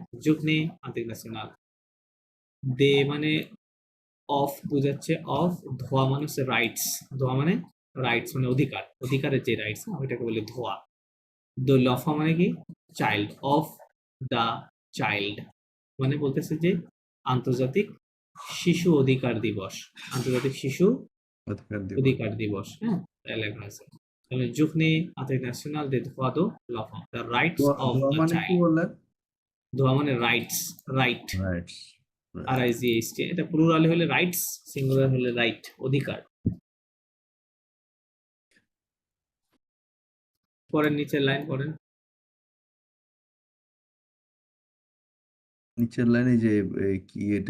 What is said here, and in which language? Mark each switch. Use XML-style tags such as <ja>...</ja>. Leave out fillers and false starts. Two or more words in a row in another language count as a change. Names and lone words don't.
<fr>journée internationale,</fr> <bn>ডে মানে অফ বোঝাচ্ছে, অফ, ধোয়া মানে হচ্ছে রাইটস, ধোয়া মানে রাইটস মানে অধিকার, অধিকারের যে রাইটস ওইটাকে বলে ধোয়া।</bn> <fr>de l'enfant</fr> <bn>মানে কি? চাইল্ড,</bn> <en>of the child</en> <bn>মানে বলতেছে যে আন্তর্জাতিক শিশু অধিকার দিবস, আন্তর্জাতিক শিশু অধিকার দিবস অধিকার দিবস, হ্যাঁ? তাই লেখা আছে। তাহলে</bn> <fr>journée internationale des droits de l'enfant,</fr> <en>the rights of</en> <fr>ধোয়া</fr> <en>the</en> <bn>মানে কি</bn> <en>child,</en> <bn>বললেন ধোয়া মানে রাইটস, রাইট, রাইটস RIGHT, এটা প্লুরাল হলে রাইটস, সিঙ্গুলার হলে রাইট, অধিকার। পরের নিচের লাইন পড়েন। নিচের লাইনে যে কি এটা</bn>